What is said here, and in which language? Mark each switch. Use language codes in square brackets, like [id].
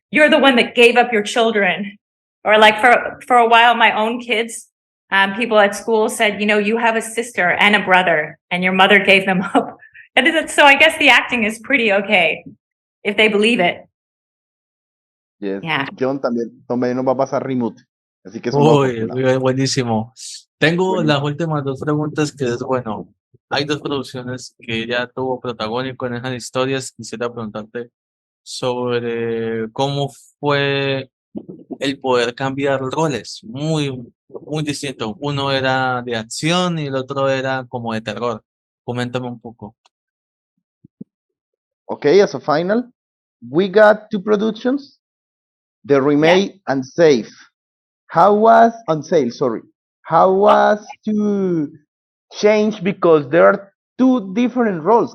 [en] You're the one that gave up your children. Or like for a while, my own kids, people at school said, you have a sister and a brother, and your mother gave them up. So I guess the acting is pretty okay, if they believe it. Yes. Yeah. [es] Jhon también nos va a pasar remote. Así que Uy, buenísimo. Tengo Buenísimo. las últimas dos preguntas, que es, bueno, hay dos producciones que ella tuvo protagónico en esas historias. Quisiera preguntarte sobre cómo fue el poder cambiar roles, muy distinto. Uno era de acción y el otro era como de terror. Coméntame un poco. [en] Okay, as a final, we got two productions, The Remake and Safe. How was on sale? Sorry. How was to change, because there are two different roles?